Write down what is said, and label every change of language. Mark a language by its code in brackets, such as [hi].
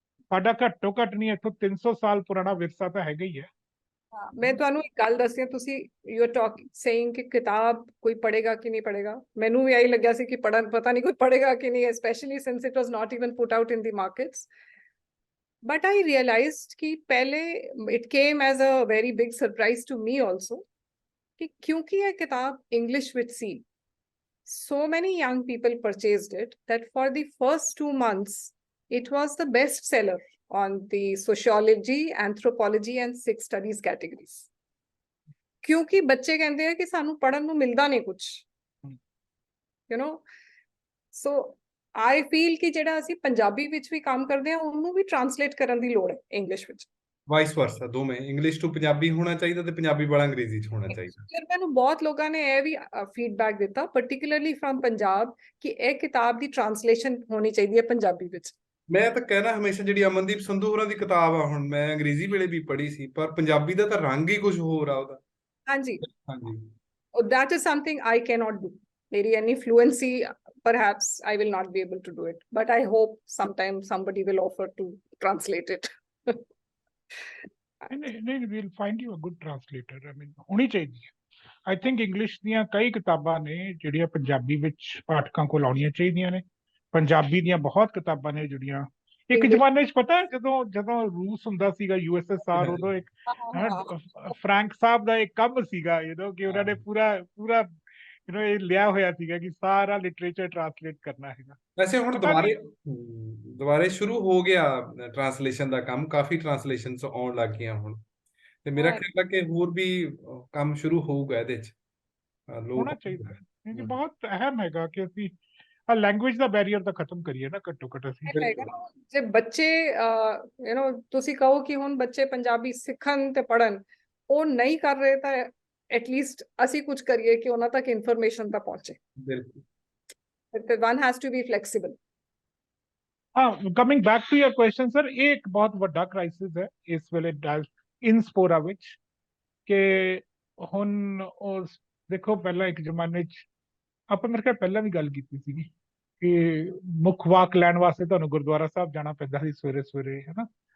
[pa] ਸਾਡਾ ਘੱਟੋ ਘੱਟ ਨਹੀਂ ਇੱਥੋਂ 300 ਸਾਲ ਪੁਰਾਣਾ ਵਿਰਸਾ ਤਾਂ ਹੈਗਾ ਹੀ ਹੈ। ਮੈਂ ਤੁਹਾਨੂੰ ਇੱਕ ਗੱਲ ਦੱਸਦੀ ਹਾਂ, ਤੁਸੀਂ ਯੂ ਆਰ ਟਾਕਿੰਗ ਸੇਇੰਗ ਕਿ ਕਿਤਾਬ ਕੋਈ ਪੜ੍ਹੇਗਾ ਕਿ ਨਹੀਂ ਪੜ੍ਹੇਗਾ, ਮੈਨੂੰ ਵੀ ਇਹੀ ਲੱਗਿਆ ਸੀ ਕਿ ਪਤਾ ਨਹੀਂ ਕੋਈ ਪੜ੍ਹੇਗਾ ਕਿ ਨਹੀਂ, [en] especially since it was not even put out in the markets. But I realized [hi] कि पहले [en] it came as a very big surprise to me also [hi] कि क्योंकि ये किताब [en] English with C, so many young people purchased it that for the first 2 months it was the best seller on the sociology, anthropology and Sikh studies categories. [hi] क्योंकि बच्चे कहते हैं कि [pa] सानू पढ़न नू मिलदा नहीं कुछ, [hi] you know. [en] So I feel [pa] कि ਜਿਹੜਾ ਅਸੀਂ ਪੰਜਾਬੀ ਵਿੱਚ ਵੀ ਕੰਮ ਕਰਦੇ ਹਾਂ ਉਹਨੂੰ ਵੀ ਟ੍ਰਾਂਸਲੇਟ ਕਰਨ ਦੀ ਲੋੜ ਹੈ ਇੰਗਲਿਸ਼ ਵਿੱਚ। ਵਾਈਸ ਵਰਸਾ, ਦੋਵੇਂ ਇੰਗਲਿਸ਼ ਤੋਂ ਪੰਜਾਬੀ ਹੋਣਾ ਚਾਹੀਦਾ ਤੇ ਪੰਜਾਬੀ ਵਾਲਾ ਅੰਗਰੇਜ਼ੀ ਚ ਹੋਣਾ ਚਾਹੀਦਾ। ਫਿਰ ਮੈਨੂੰ ਬਹੁਤ ਲੋਕਾਂ ਨੇ ਇਹ ਵੀ ਫੀਡਬੈਕ ਦਿੱਤਾ ਪਾਰਟਿਕੂਲਰਲੀ ਫਰਮ ਪੰਜਾਬ ਕਿ ਇਹ ਕਿਤਾਬ ਦੀ ਟ੍ਰਾਂਸਲੇਸ਼ਨ ਹੋਣੀ ਚਾਹੀਦੀ ਹੈ ਪੰਜਾਬੀ ਵਿੱਚ। ਮੈਂ ਤਾਂ ਕਹਿਣਾ ਹਮੇਸ਼ਾ ਜਿਹੜੀ ਅਮਨਦੀਪ ਸੰਧੂ ਹੋਰਾਂ ਦੀ ਕਿਤਾਬ ਆ, ਹੁਣ ਮੈਂ ਅੰਗਰੇਜ਼ੀ ਵੇਲੇ ਵੀ ਪੜ੍ਹੀ ਸੀ, ਪਰ ਪੰਜਾਬੀ ਦਾ ਤਾਂ ਰੰਗ ਹੀ ਕੁਝ ਹੋਰ ਆ ਉਹਦਾ। ਹਾਂਜੀ ਹਾਂਜੀ, [en] that is something I cannot do. ਮੇਰੀ any fluency, perhaps I will not be able to do it, but I hope sometime somebody will offer to translate it. we'll find you a good translator. I mean, [pa] ਹੋਣੀ ਚਾਹੀਦੀ ਹੈ। I think English ਦੀਆਂ ਕਈ ਕਿਤਾਬਾਂ ਨੇ ਜਿਹੜੀਆਂ ਪੰਜਾਬੀ ਵਿੱਚ ਪਾਠਕਾਂ ਕੋਲ ਆਉਣੀਆਂ ਚਾਹੀਦੀਆਂ ਨੇ। ਪੰਜਾਬੀ ਦੀਆਂ ਬਹੁਤ ਕਿਤਾਬਾਂ ਨੇ ਜਿਹੜੀਆਂ ਇੱਕ ਜ਼ਮਾਨੇ 'ਚ ਪਤਾ ਜਦੋਂ ਰੂਸ ਹੁੰਦਾ ਸੀਗਾ USSR, ਉਦੋਂ ਇੱਕ ਫਰੈਂਕ ਸਾਹਿਬ ਦਾ ਇੱਕ ਕੰਮ ਸੀਗਾ ਕਿ ਉਹਨਾਂ ਨੇ ਪੂਰਾ ਇਹ ਲਿਆ ਹੋਇਆ ਸੀਗਾ ਕਿ ਸਾਰਾ ਲਿਟਰੇਚਰ ਟ੍ਰਾਂਸਲੇਟ ਕਰਨਾ ਹੈਗਾ। ਵੈਸੇ ਹੁਣ ਦੁਬਾਰੇ ਸ਼ੁਰੂ ਹੋ ਗਿਆ ਟ੍ਰਾਂਸਲੇਸ਼ਨ ਦਾ ਕੰਮ, ਕਾਫੀ ਟ੍ਰਾਂਸਲੇਸ਼ਨਸ ਆਉਣ ਲੱਗ ਗਈਆਂ ਹੁਣ, ਤੇ ਮੇਰਾ ਖਿਆਲ ਹੈ ਕਿ ਹੋਰ ਵੀ ਕੰਮ ਸ਼ੁਰੂ ਹੋਊਗਾ ਇਹਦੇ 'ਚ। ਹੋਣਾ ਚਾਹੀਦਾ ਹੈ, ਬਹੁਤ ਅਹਿਮ ਹੈਗਾ ਕਿ ਅਸੀਂ ਲੈਂਗੁਏਜ ਦਾ ਬੈਰੀਅਰ ਤਾਂ ਖਤਮ ਕਰੀਏ ਨਾ ਘੱਟੋ ਘੱਟ ਅਸੀਂ। ਜੇ ਬੱਚੇ ਤੁਸੀਂ ਕਹੋ ਕਿ ਹੁਣ ਬੱਚੇ ਪੰਜਾਬੀ ਸਿੱਖਣ ਤੇ ਪੜ੍ਹਨ, ਉਹ ਨਹੀਂ ਕਰ ਰਹੇ ਤਾਂ ਐਟਲੀਸਟ ਅਸੀਂ ਕੁਝ ਕਰੀਏ ਕਿ ਉਹਨਾਂ ਤੱਕ ਇਨਫੋਰਮੇਸ਼ਨ ਤਾਂ ਪਹੁੰਚੇ। [en] ਬਿਲਕੁਲ, one has to be flexible. [pa] Coming back to your question sir, ਇਹ ਇੱਕ ਬਹੁਤ ਵੱਡਾ ਕ੍ਰਾਈਸਿਸ ਹੈ ਇਸ ਵੇਲੇ ਡਾਇਸਪੋਰਾ ਵਿੱਚ ਕਿ ਹੁਣ ਦੇਖੋ ਪਹਿਲਾਂ ਇੱਕ ਜ਼ਮਾਨੇ 'ਚ ਆਪਾਂ ਮੇਰੇ ਖਿਆਲ ਪਹਿਲਾਂ ਵੀ ਗੱਲ ਕੀਤੀ ਸੀਗੀ ਕਿ ਮੁੱਖ ਵਾਕ ਲੈਣ ਵਾਸਤੇ ਤੁਹਾਨੂੰ ਗੁਰਦੁਆਰਾ ਸਾਹਿਬ ਜਾਣਾ ਪੈਂਦਾ ਸੀ ਸਵੇਰੇ ਸਵੇਰੇ, ਹੈ ਨਾ।